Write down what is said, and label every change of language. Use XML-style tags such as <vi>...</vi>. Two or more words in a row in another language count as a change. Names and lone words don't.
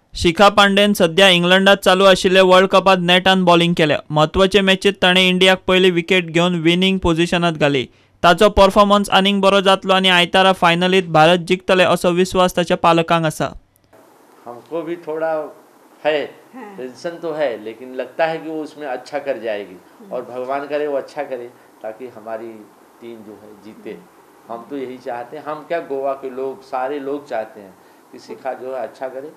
<kok>शिखा पांडेन सध्या इंग्लंडात चालू आशिल्ल्या वर्ल्ड कपात नेटान बॉलिंग केल्या। म्हत्वाचे मॅचीत ताणें इंडियाक पयली विकेट घेवन विनिंग पोझिशनांत घाली। ताचो परफॉर्मन्स आनीक बरो जातलो आनी आयतारा फायनलीत भारत जिखतले असो विश्वास ताच्या पालकांक आसा।</kok> <hi>हमको भी थोड़ा है टेंशन तो है, लेकिन लगता है कि वो उसमें अच्छा कर जाएगी और भगवान करे वो अच्छा करे ताकि हमारी टीम जो है जीते। हम तो यही चाहते हैं, हम क्या गोवा के लोग सारे लोग चाहते हैं कि शिखा जो है अच्छा करे।</hi>